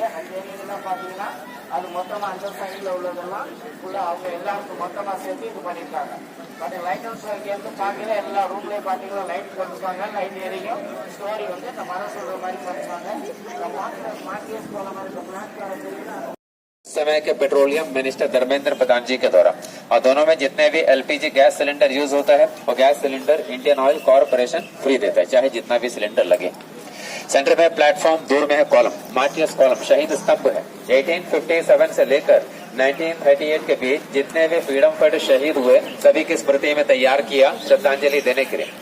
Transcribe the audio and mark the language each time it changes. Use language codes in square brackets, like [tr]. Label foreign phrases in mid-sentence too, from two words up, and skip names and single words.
[ta] அந்த ஏரியாலாம் பாத்தீங்கன்னா அது மொத்தமா அந்த சைட்ல உள்ளதெல்லாம் அவங்க எல்லாருக்கும் மொத்தமா சேர்த்து இது பண்ணிருக்காங்க. [en] but light house [ta] இருந்து பாக்கல எல்லா ரூம்லயும் பாத்தீங்கன்னா லைட் போட்டுருப்பாங்க. லைட் ஏரியும் ஸ்டோரி வந்து இந்த மரம் சொல்ற மாதிரி பண்ணிருக்காங்க. மார்க்கெட் போல மாதிரி பிளாக் [hi] समय के [en] petroleum minister [hi] धर्मेंद्र प्रधान जी के द्वारा, और दोनों में जितने भी एलपीजी गैस सिलेंडर यूज होता है वो गैस सिलेंडर इंडियन ऑयल कॉर्पोरेशन फ्री देता है, चाहे जितना भी सिलेंडर लगे। सेंटर में प्लेटफॉर्म, दूर में है कॉलम, [en] martyrs column, [hi] शहीद स्तंभ है। 1857 से लेकर 1938 के बीच जितने भी [en] freedom fighter [hi] शहीद हुए सभी की स्मृति में तैयार किया श्रद्धांजलि देने के लिए।